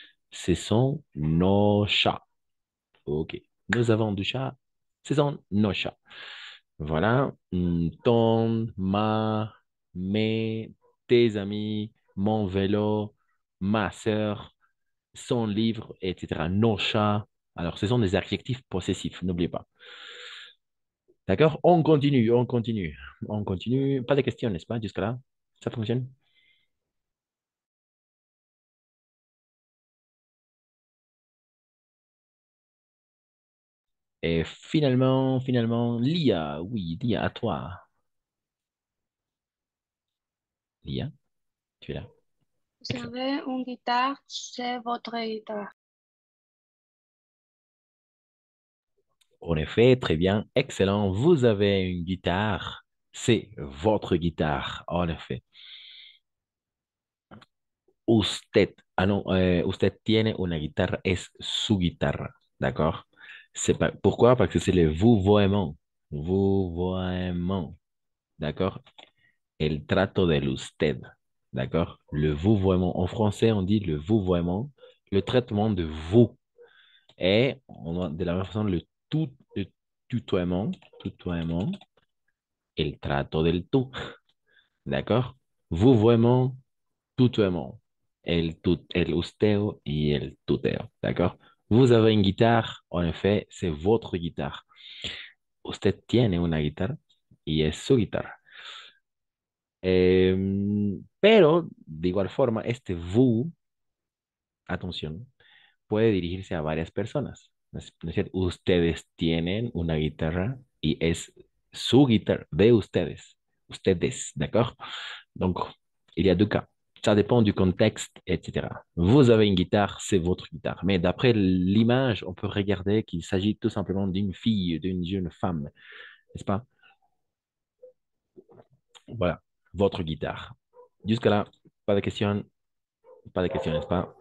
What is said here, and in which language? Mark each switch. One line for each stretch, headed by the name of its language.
French: Ce sont nos chats. OK. Nous avons du chat. Ce sont nos chats. Voilà. Ton, ma, mes, tes amis, mon vélo, ma sœur, son livre, etc. Nos chats. Alors, ce sont des adjectifs possessifs, n'oubliez pas. D'accord? On continue, on continue, on continue. Pas de questions, n'est-ce pas, jusque-là? Ça fonctionne? Et finalement, Lia, oui, Lia, à toi. Lia, tu es là. Vous Excellent. avez une guitare, c'est votre guitare. En effet, très bien, excellent. Vous avez une guitare, c'est votre guitare, en effet.
Spanish: Usted,
French: ah non,
Spanish: usted tiene una guitarra, es su guitarra, d'accord?
French: C'est pas, pourquoi? Parce que c'est le vouvoiement. Vouvoiement, d'accord?
Spanish: El trato del usted,
French: d'accord? Le vouvoiement. En français, on dit le vouvoiement, le traitement de vous. Et de la même façon, le tutoiement, tutoiement,
Spanish: el trato del tú,
French: d'accord?
Spanish: Vouvoiement, tutoiement, el usteo y el tuteo, d'accord?
French: Vous avez une guitare, en effet, c'est votre guitare.
Spanish: Usted tiene una guitarra y es su guitarra. Pero, de igual forma, este vous, atención, puede dirigirse a varias personas. ¿No es cierto? Ustedes tienen una guitarra y es su guitarra de ustedes. Ustedes, d'accord?
French: Donc, il y a deux cas. Ça dépend du contexte, etc. Vous avez une guitare, c'est votre guitare. Mais d'après l'image, on peut regarder qu'il s'agit tout simplement d'une fille, d'une jeune femme, n'est-ce pas? Voilà, votre guitare. Jusque-là, pas de questions, pas de questions, n'est-ce pas?